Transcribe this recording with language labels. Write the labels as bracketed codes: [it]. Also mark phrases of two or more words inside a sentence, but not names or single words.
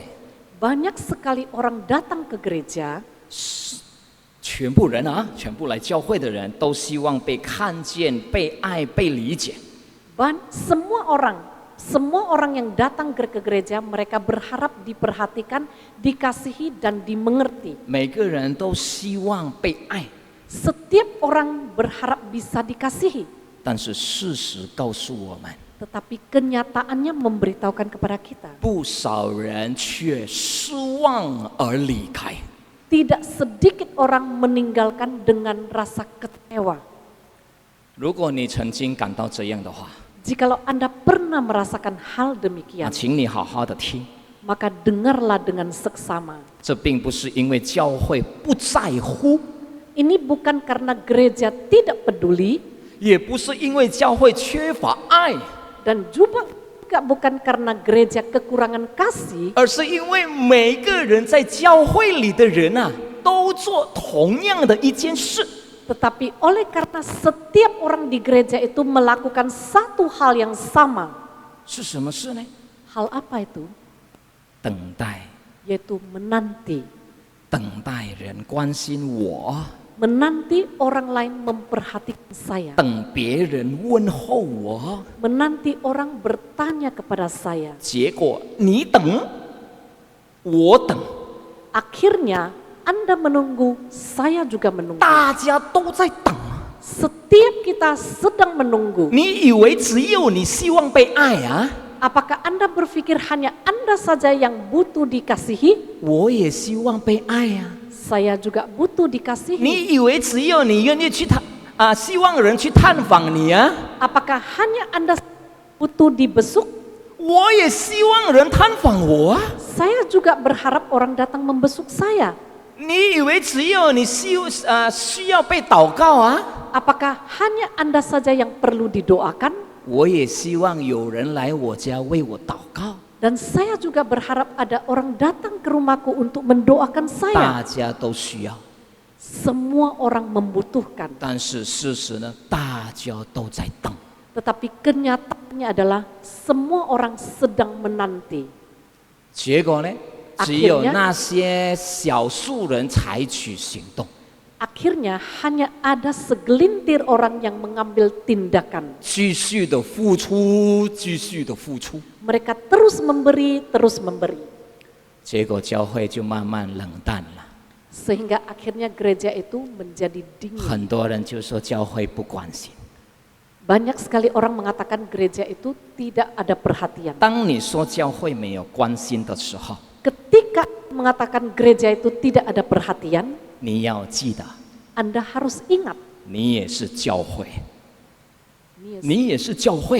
[id] banyak sekali orang datang ke gereja, [zh] 全部人啊，全部来教会的人都希望被看见、被爱、被理解。 [id] semua orang yang datang ke gereja, mereka berharap diperhatikan, dikasihi dan dimengerti. [zh] 每个人都希望被爱， [id] Setiap orang berharap bisa dikasihi, [zh] 但是事实告诉我们， [id] tetapi kenyataannya memberitahukan kepada kita, [zh] 不少人却失望而离开。 [id] tidak sedikit orang meninggalkan dengan rasa kecewa. [zh] 如果你曾经感到这样的话， [id] Jikalau Anda pernah merasakan hal [zh] 那 [id] demikian, [zh] 请你好好的听。 [id] maka dengarlah dengan seksama. [zh] 这并不是因为教会不在乎， [id] Ini bukan karena gereja tidak peduli, [zh] 也不是因为教会缺乏爱， [id] dan juga bukan karena gereja kekurangan kasih, [zh] 而是因为每个人在教会里的人啊，都做同样的一件事。 [id] tetapi oleh karena setiap orang di gereja itu melakukan satu hal yang sama. [zh] 是什么事呢？ [id] Hal apa itu? [zh] 等待， [id] Yaitu menanti. [zh] 等待人关心我， [id] Menanti orang lain memperhatikan saya. [zh] 等别人问候我。 [id] Menanti orang bertanya kepada saya. [zh] 结果你等，我等， [id] Akhirnya Anda menunggu, saya juga menunggu. [zh] 大家都在等。 [id] Setiap kita sedang menunggu. [zh] 你以为只有你希望被爱啊？ [id] Apakah Anda berpikir hanya Anda saja yang butuh dikasihi? [zh] 我也希望被爱呀、 [id] Saya juga butuh dikasihi. [zh] 你以为只有你愿意去希望人去探访你啊？ [id] Apakah hanya Anda butuh dibesuk? [zh] 我也希望人探访我啊！ [id] Saya juga berharap orang datang membesuk saya. [zh] 你以为只有你需要被祷告啊？ [id] Apakah hanya Anda saja yang perlu didoakan? [zh] 我也希望有人来我家为我祷告。 [id] Dan saya juga berharap ada orang datang ke rumahku untuk mendoakan [zh] 大 [id] saya. [zh] 家都需要， [id] semua orang membutuhkan. [zh] 但是事实呢，大家都在等。 [id] Tetapi kenyataannya adalah semua orang sedang menanti. [zh] 结果呢，只有 [id] Akhirnya [zh] 那些少数人采取行动， [id] Akhirnya hanya ada segelintir orang yang mengambil tindakan. [zh] 继续的付出，继续的付出， [id] Mereka terus memberi, terus memberi. [zh] 结果教会就慢慢冷淡了。 [id] Sehingga akhirnya gereja itu menjadi dingin. [zh] 很多人就说教会不关心。 [id] Banyak sekali orang mengatakan gereja itu tidak ada perhatian. [zh] 当你说教会没有关心的时候， [id] Ketika mengatakan gereja itu tidak ada perhatian, [zh] 你要记得， [id] Anda harus ingat, [zh] 你也是教会，你也是教会，